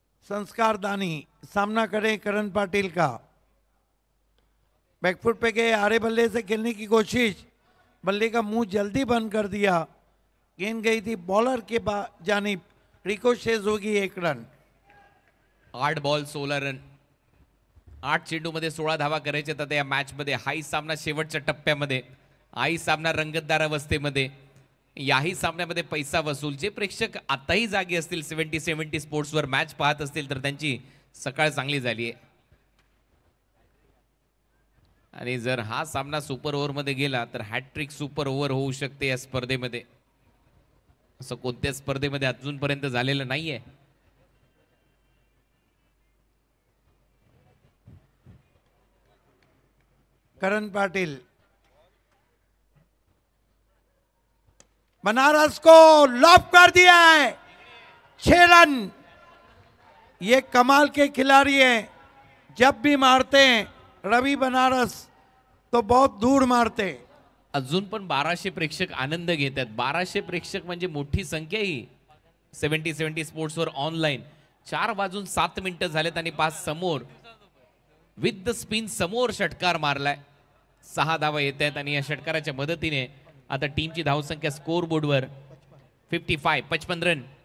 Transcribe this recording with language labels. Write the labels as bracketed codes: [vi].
[hi] संस्कार दानी सामना करें करण पाटिल का। बैकफुट पे गए, आड़े बल्ले से खेलने की कोशिश, बल्ले का मुंह जल्दी बंद कर दिया। गेंद गई थी बॉलर के जानिब, रिकोशेज होगी 1 रन। 8 ball 16 run. [mr] 8 चेंडूमध्ये 16 धावा करायच्या आता या मॅच मध्ये। हाही सामना शेवटच्या टप्प्यामध्ये, हाही सामना रंगतदार अवस्थेमध्ये, याही सामन्यामध्ये पैसा वसूल। जे प्रेक्षक आताही जागे असतील 70 स्पोर्ट्सवर मॅच पाहत असतील तर त्यांची सकाळ चांगली झाली आहे। आणि जर हा सामना सुपर ओव्हर मध्ये गेला तर हॅट्रिक सुपर ओव्हर होऊ शकते या स्पर्धेमध्ये। असं कोणत्याच स्पर्धेमध्ये अजूनपर्यंत झालेलं नाहीये। [hi] करण पाटिल, बनारस को लॉप कर दिया है। 6 रन। ये कमाल के खिलाड़ी हैं, जब भी मारते हैं रवि बनारस तो बहुत दूर मारते हैं। [mr] अजून पण 1200 प्रेक्षक आनंद घेतात। 1200 प्रेक्षक म्हणजे मोठी संख्या ही 70 स्पोर्ट्सवर ऑनलाईन। 4:07 झालेत आणि 5 समोर विथ द स्पिन समोर षटकार मारलाय। 6 धावा येत आहेत आणि या षटकाराच्या मदतीने आता टीमची धावसंख्या स्कोर बोर्डवर 55 रन।